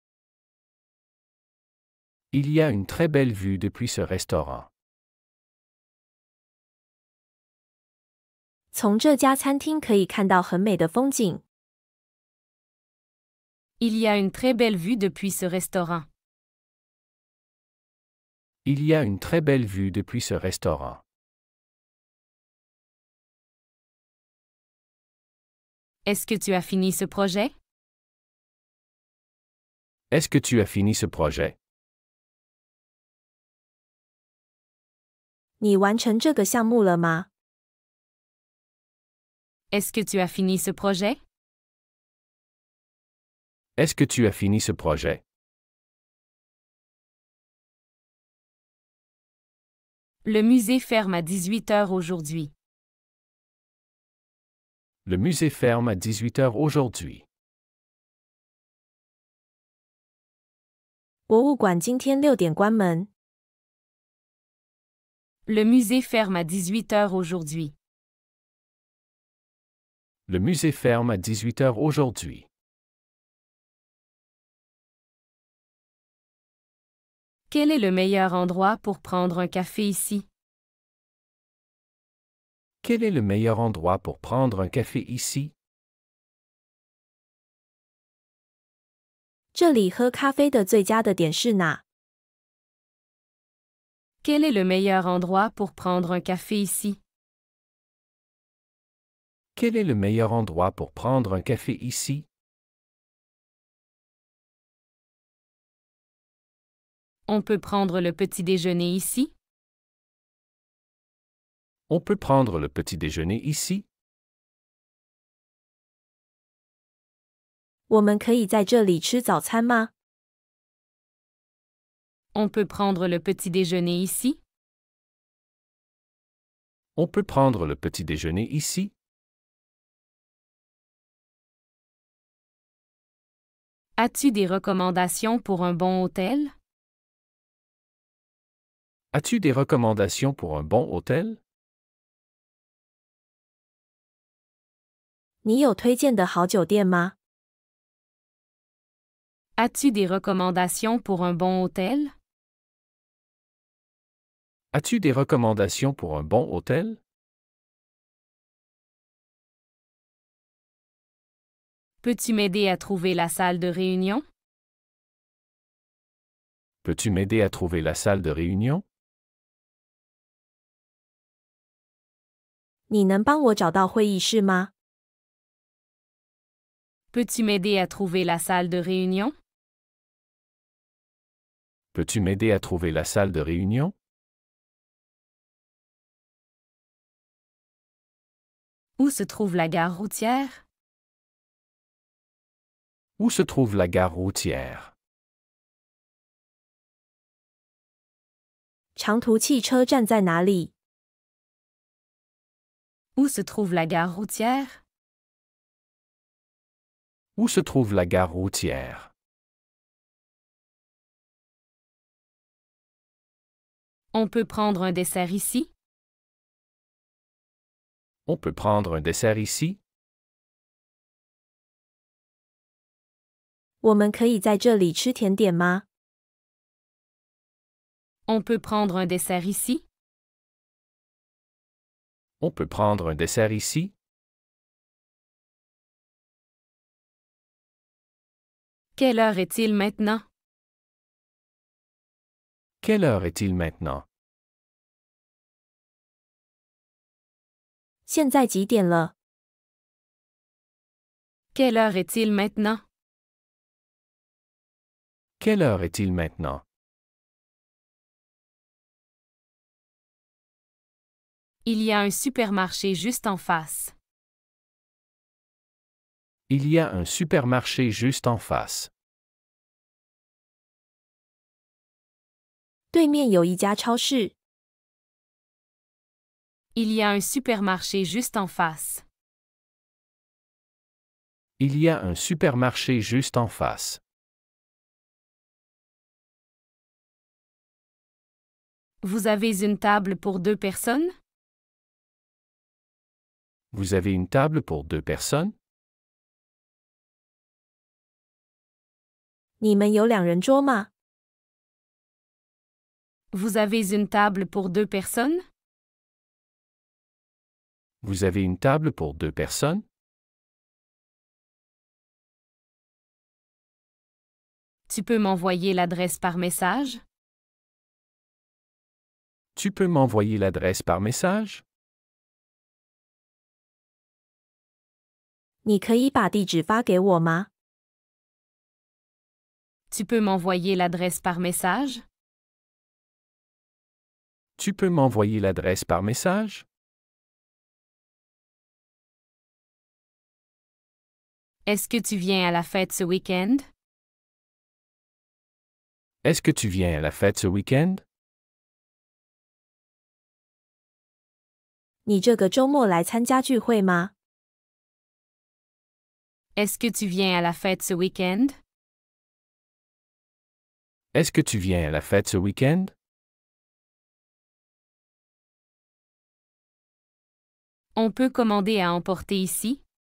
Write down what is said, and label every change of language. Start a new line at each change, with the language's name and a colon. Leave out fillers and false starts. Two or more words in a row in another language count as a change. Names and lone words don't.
French: Il y a une très belle vue depuis ce restaurant.
Chinese: 从这家餐厅可以看到很美的风景。
French: Il y a une très belle vue depuis ce restaurant. Il y a une très belle vue depuis ce restaurant. Est-ce que tu as fini ce projet? Est-ce que tu as fini ce projet?
Chinese: 你完成这个项目了吗？
French: Est-ce que tu as fini ce projet? Est-ce que tu as fini ce projet? Le musée ferme à 18 heures aujourd'hui. Le musée ferme à 18 heures aujourd'hui.
Chinese: 博物馆今天6点关门。
French: Le musée ferme à 18 heures aujourd'hui. Le musée ferme à 18 heures aujourd'hui. Quel est le meilleur endroit pour prendre un café ici? Quel est le meilleur endroit pour prendre un café ici?
Chinese: 这里喝咖啡的最佳的点是哪？
French: Quel est le meilleur endroit pour prendre un café ici? Quel est le meilleur endroit pour prendre un café ici? On peut prendre le petit déjeuner ici? On peut prendre le petit déjeuner ici?
Chinese: 我们可以在这里吃早餐吗？
French: On peut prendre le petit déjeuner ici? On peut prendre le petit déjeuner ici? As-tu des recommandations pour un bon hôtel? As-tu des recommandations pour un bon hôtel?
Chinese: 你有推荐的好酒店吗？
French: As-tu des recommandations pour un bon hôtel? As-tu des recommandations pour un bon hôtel? Peux-tu m'aider à trouver la salle de réunion? Peux-tu m'aider à trouver la salle de réunion?
Chinese: 你能帮我找到会议室吗？
French: Peux-tu m'aider à trouver la salle de réunion? Peux-tu m'aider à trouver la salle de réunion? Où se trouve la gare routière? Où se trouve la gare routière?
Chinese: 长途汽车站在哪里？
French: Où se trouve la gare routière? Où se trouve la gare routière? On peut prendre un dessert ici? On peut prendre un dessert ici?
Chinese: 我们可以在这里吃甜点吗？
French: On peut prendre un dessert ici? On peut prendre un dessert ici? Quelle heure est-il maintenant? Quelle heure est-il maintenant?
Chinese: 现在几点了？
French: Quelle heure est-il maintenant? Quelle heure est-il maintenant? Il y a un supermarché juste en face. Il y a un supermarché juste en face.
Chinese: 对面有一家超市。
French: Il y a un supermarché juste en face. Il y a un supermarché juste en face. Vous avez une table pour 2 personnes? Vous avez une table pour 2 personnes?
Chinese: 你们有两人桌吗？
French: Vous avez une table pour 2 personnes? Vous avez une table pour 2 personnes? Tu peux m'envoyer l'adresse par message? Tu peux m'envoyer l'adresse par message?
Chinese: 你可以把地址发给我吗？
French: Tu peux m'envoyer l'adresse par message? Tu peux m'envoyer l'adresse par message? Est-ce que tu viens à la fête ce week-end? Est-ce que tu viens à la fête ce week-end?
Chinese: 你这个周末来参加聚会吗？
French: Est-ce que tu viens à la fête ce week-end? Est-ce que tu viens à la fête ce week-end? On peut commander à emporter ici?